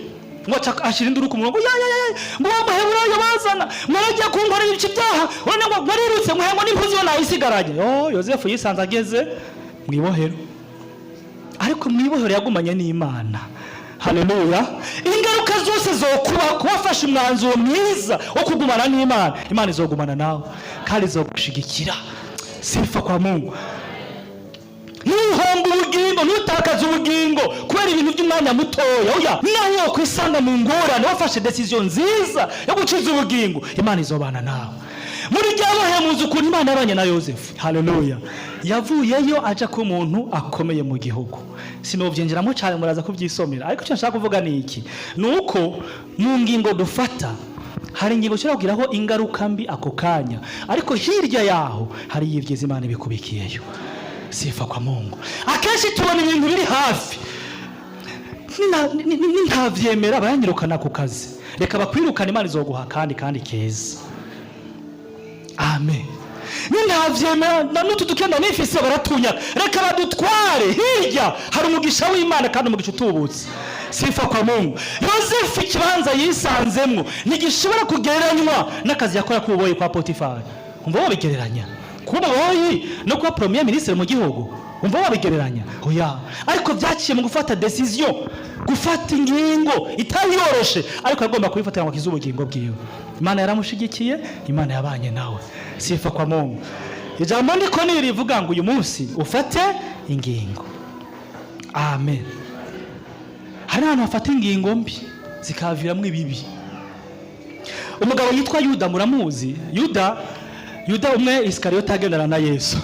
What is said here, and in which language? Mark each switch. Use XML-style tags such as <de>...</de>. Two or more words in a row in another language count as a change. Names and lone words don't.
<rn>Ngo ashira induru ku murongo ngo bamuhebura yabazana mwaragiye kunkorera ibice byaha urane ngo mwarirutse muhengo n'impuzu yo nayisigaranye. Yosefu yisanze ageze mwibohero. Ariko mwibohero yagumanye n'Imana. Haleluya. Ingaruka zose zo kubafasha umwanzuro mwiza wo kugumana n'Imana. Imana izogumana nawe kandi izogushigikira.</rn> <sw>Sifa kwa Mungu.</sw> <rn>Nuhomba ubugingo nutakaza ubugingo kubera ibintu by'umwanya mutoya. Oya nawe kwisanga mu ngorane wafashe decision nziza yo gukiza ubugingo. Imana izobana nawe. Muri ryabahemuza ukuntu Imana yabanye na Yosefu. Haleluya. Yavuyeyo aja ku muntu akomeye mu gihugu. Sinovyinjiramo cyane muraza kubyisomera. Ariko cyo nshaka kuvuga ni iki? Nuko mu ngingo dufata hari ingingo cyo kugiraho ingaruka mbi ako kanya. Ariko hirya yaho hari yivyiza Imana ibikubikiyeyo.</rn> <sw>Sifa kwa Mungu.</sw> <rn>Akenshi tubona ibintu biri hafi. ntavyemera baranyirukana ku kazi, reka bakwirukana Imana izoguha kandi keza. Amen. Ntavyemera n'utu dukenda nifise baratunya, reka badutware hirya, hari umugisha w'Imana kandi umugisha utubutse.</rn> <sw>Sifa kwa Mungu.</sw> <rn>Yosefu ikibanza yisanzemwo ntigishobora kugereranywa n'akazi yakora kuboye kwa Potifari. Umva wabigereranya kuba boyi no kuba</rn> <fr>premier ministre</fr> <rn>mu gihugu, umva wabigereranya? Oya, ariko byaciye mu gufata decision, gufata ingingo itayoroshe, ariko agomba kubifatira ngo akize ubugingo bwiwe. Imana yaramushigikiye, Imana yabanye nawe.</rn> <sw>Sifa kwa Mungu.</sw> <rn>Ijambo ndiko nirivuga ngo uyu munsi ufate ingingo. Amen. Hari abantu bafata ingingo mbi zikaviramwo ibibi. Umugabo yitwa Yuda, muramuzi? Yuda umwe Isikariyote agendana na Yesu.</rn>